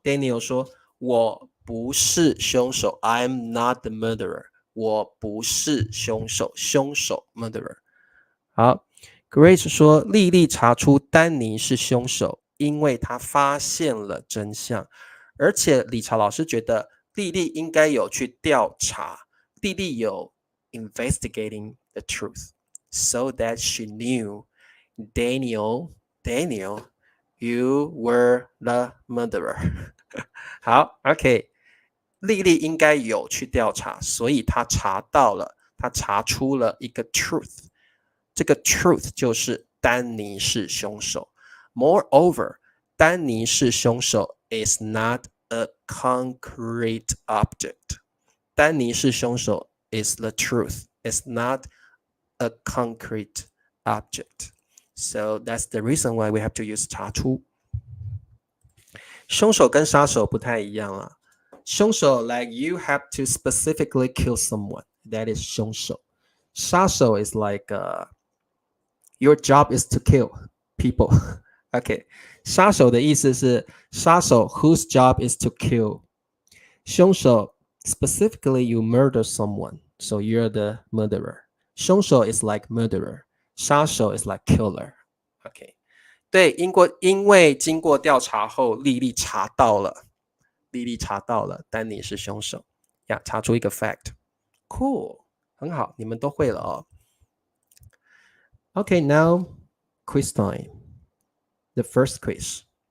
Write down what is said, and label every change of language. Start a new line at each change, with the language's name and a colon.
Chinese: Daniel 说我不是凶手，
English: I'm not the murderer。
Chinese: 我不是凶手，凶手 murderer。好， Grace 说丽丽查出丹尼是凶手，因为他发现了真相。而且理查老师觉得丽丽应该有去调查，丽丽有
English: investigating the truth so that she knew Daniel you were the murderer
Chinese: 好 OK， 丽丽应该有去调查，所以她查出了一个 truth， 这个 truth 就是丹尼是凶手。
English: Moreover，
Chinese: 丹尼是凶手
English: is not a concrete object。
Chinese: 丹尼是凶手
English: is the truth, it's not a concrete object. So that's the reason why we have to use 查出。
Chinese: 凶手跟杀手不太一样啊。
English: 凶手 like you have to specifically kill someone, that is 凶手。杀手 is like your job is to kill people OK，
Chinese: 杀手的意思是杀手
English: whose job is to kill。凶手 specifically you murder someone, so you're the murderer。凶手 is like murderer， 杀手 is like killer。
Chinese: OK， 对，因为经过调查后，丽丽查到了丹尼是凶手呀，查出一个 fact。 Cool， 很好，你们都会了哦。
English: Okay, now quiz time. The first quiz.